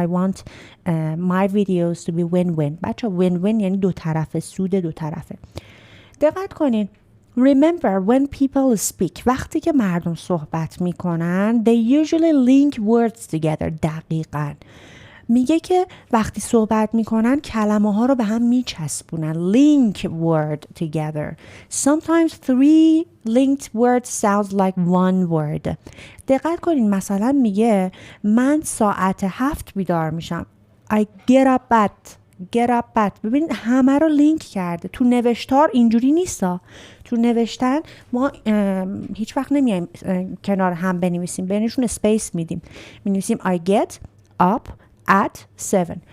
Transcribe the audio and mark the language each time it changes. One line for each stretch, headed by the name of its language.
English: I want my videos to be win-win.
Persian: بچه win-win یعنی دو طرفه، سود دو طرفه. دقت کنین.
English: Remember when people speak،
Persian: وقتی که مردم صحبت میکنن
English: they usually link words together.
Persian: دقیقاً میگه که وقتی صحبت میکنن کلمه ها رو به هم میچسبونن.
English: Link word together. Sometimes 3 linked words sounds like one word.
Persian: دقت کنین مثلا میگه من ساعت 7 بیدار میشم.
English: I get up at.
Persian: ببین همه رو لینک کرده. تو نوشتار اینجوری نیستا. تو نوشتن ما هیچ وقت نمیایم کنار هم بنویسیم، بینشون اسپیس میدیم، مینویسیم
English: I get up at 7.